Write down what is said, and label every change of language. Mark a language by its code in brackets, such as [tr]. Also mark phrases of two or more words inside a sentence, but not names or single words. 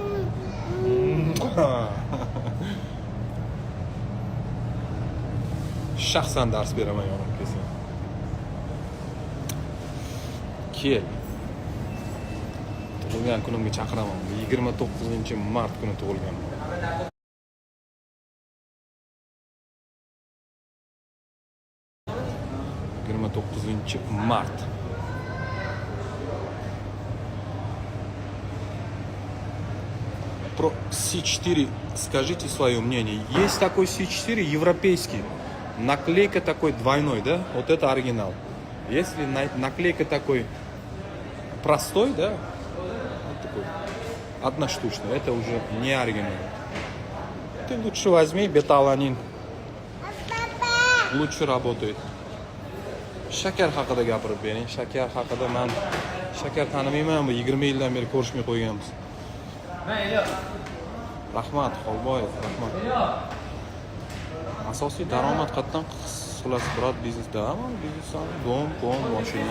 [uz] Shaxsan dars beraman yonimga kelsa. Kel. Tug'ilgan kunimga chaqiraman. 29-mart kuni tug'ilganman. [ru] Март. Про C4 скажите свое мнение. Есть такой C4 европейский. Наклейка такой двойной, да? Вот это оригинал. Если наклейка такой простой, да? Вот такой одноштучный. Это уже не оригинал. Ты лучше возьми беталанин. Лучше работает. [uz] Shakar haqida gapirib bering. Shakar haqida men shakar tanimayman, bu 20 yildan beri ko'rishmay qo'yganmiz. Rahmat, Xolboyev, rahmat. Asosiy daromad qatdan qilasiz, biroq biznesda, biznesdan dom, mashina.